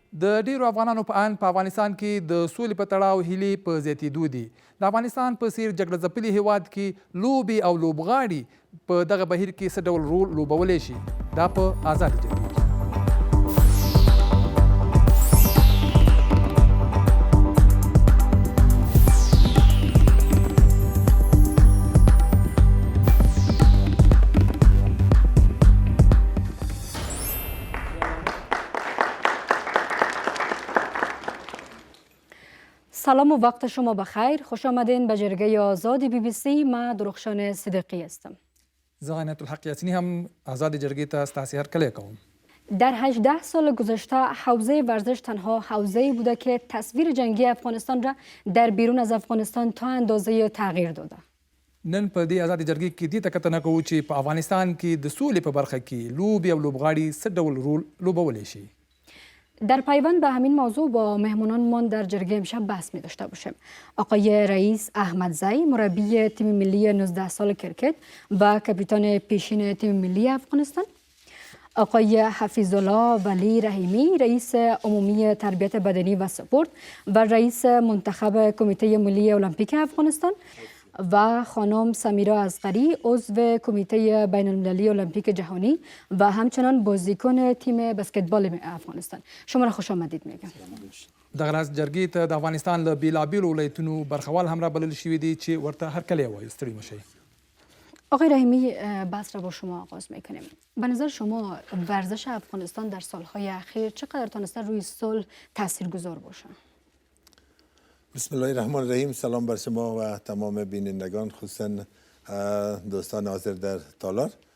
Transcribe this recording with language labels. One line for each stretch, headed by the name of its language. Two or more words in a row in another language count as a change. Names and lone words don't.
Pashto: د ډیرو افغانانو په اند په افغانستان کې د سولې په تړاو هیلې په زیاتېدو دي. د افغانستان په څیر جګړه ځپلي هیواد کې لوبې او لوبغاړي په دغه بهیر کې څه ډول رول لوبولی شي؟ دا په آزادې جګړې کې.
Persian: سلام و وقت شما بخیر. خوش آمدین به جرگه آزاد BBC. من درخشان صدیقی هستم.
Pashto: زه غنیت الحق یاسینی هم آزاد جرگې ته ستاسې هرکلی کوم.
Persian: در 18 سال گذشته حوزه ورزش تنها حوزه‌ای بوده که تصویر جنگی افغانستان را در بیرون از افغانستان تا اندازه تغییر داده.
Pashto: نن په دې آزاد جرګې کې دې ته کتنه کوو چې په افغانستان کې د سولې په برخه کې لوبې او لوبغاړي څه ډول رول لوبولی شي؟
Persian: در پیوند به همین موضوع با مهمانان در جرگه امشب بحث می داشته باشیم. آقای رئیس احمدزی، مربی تیم ملی 19 سال کرکت و کاپیتان پیشین تیم ملی افغانستان. آقای حفیظالله ولی رحیمی، رئیس عمومی تربیت بدنی و سپورت و رئیس منتخب کمیته ملی المپیک افغانستان و خانم سمیرا اصغری، عضو کمیته بین المللی المپیک جهانی و همچنان بازیکن تیم بسکتبال افغانستان. شما را خوش آمدید میگم.
Pashto: دغه راز جرګې ته د افغانستان له بیلابیلو ولایتونو برخوال هم رابلل شوي دي چې ورته هرکلی وایو. ستړي مه شئ.
Persian: آقای رحیمی، بحث را با شما آغاز میکنیم. به نظر شما ورزش افغانستان در سالهای اخیر چقدر تونسته روی صلح تاثیرگذار باشه؟
Arabic: بسم الله الرحمن الرحیم.
Persian: سلام بر شما و تمام بینندگان، خصوصا دوستان حاضر در تالار.